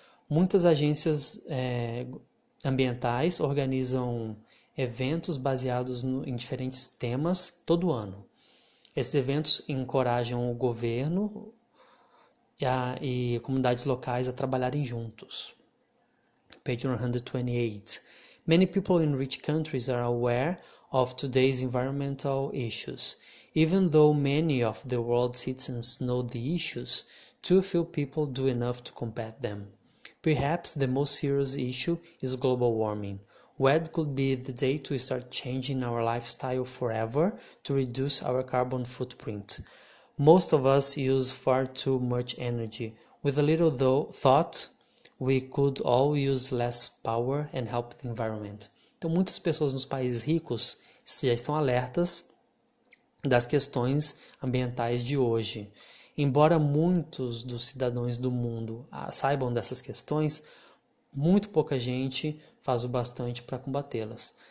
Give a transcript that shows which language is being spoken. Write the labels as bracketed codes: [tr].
[pt] Muitas agências ambientais organizam eventos baseados em diferentes temas todo ano. Esses eventos encorajam o governo e comunidades locais a trabalharem juntos. [en] Page 128. Many people in rich countries are aware of today's environmental issues. Even though many of the world's citizens know the issues, too few people do enough to combat them. Perhaps the most serious issue is global warming. When could be the day to start changing our lifestyle forever to reduce our carbon footprint? Most of us use far too much energy. With a little thought, we could all use less power and help the environment. [pt] Então, muitas pessoas nos países ricos já estão alertas das questões ambientais de hoje. Embora muitos dos cidadãos do mundo saibam dessas questões, muito pouca gente faz o bastante para combatê-las.